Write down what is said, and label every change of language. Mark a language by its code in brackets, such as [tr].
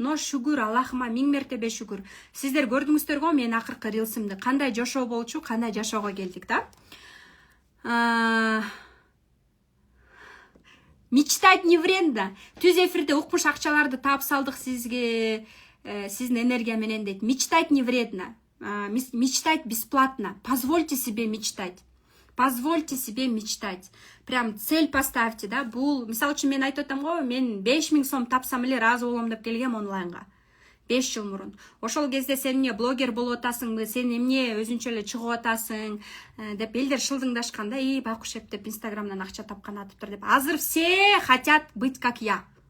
[ky] Но шүгүр, Аллахыма 1000 мертебе шүгүр. Сиздер көрдүңүздөргө мен акыркы рилсимди кандай жашоо болчу, кандай жашоого келдик да. [ru] Мечтать не вредно. [ky] Түз эфирде укмуш акчаларды таап салдык сизге, сиздин энергия менен дейт. [ru] Мечтать не вредно. Мечтать бесплатно. Позвольте себе мечтать. Позвольте себе мечтать. Прям цель поставьте, да. [ky] Бул, мисалы үчүн мен айтып атам го, мен 5000 сом тапсам эле разы болом деп келгем онлайнга. 5 жыл мурун. Ошол кезде сен эмне блогер болуп атасыңбы, сен эмне өзүнчө эле чыгып атасың деп элдер шылдыңдашканда, Байкуш эп деп Инстаграмдан акча тапкан атыптыр деп. Азыр [ru] все хотят быть как я.